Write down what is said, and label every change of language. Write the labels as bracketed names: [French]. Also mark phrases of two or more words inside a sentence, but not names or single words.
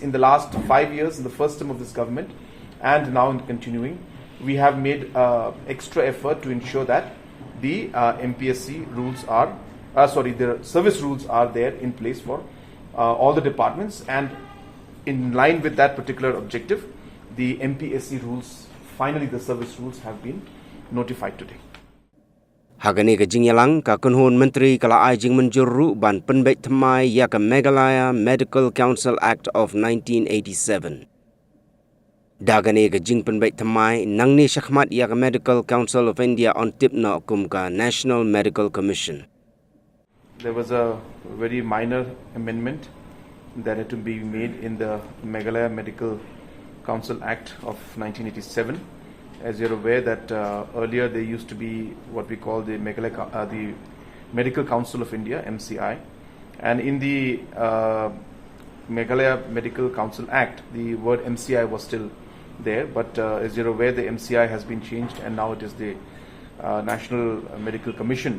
[English] In the last 5 years, in the first term of this government, and now in continuing, we have made extra effort to ensure that the Mpsc rules are, the service rules are there in place for all the departments, and in line with that particular objective, the Mpsc rules, finally the service rules have been notified today. [Khasi] Hagani ka jingyalang ka kunhun menteri kala ai jing Mynjur ru ban penbek thamai ya ka Meghalaya Medical Council Act of 1987. Dagani ka jing penbek thamai nangni shakhmat ya ka Medical Council of India on tipna kum ka National Medical Commission. [English] There was a very minor amendment that had to be made in the Meghalaya Medical Council Act of 1987. As you're aware that earlier there used to be what we call the the Medical Council of India, MCI, and in the Meghalaya Medical Council Act, the word MCI was still there, but as you're aware, the MCI has been changed and now it is the National Medical Commission.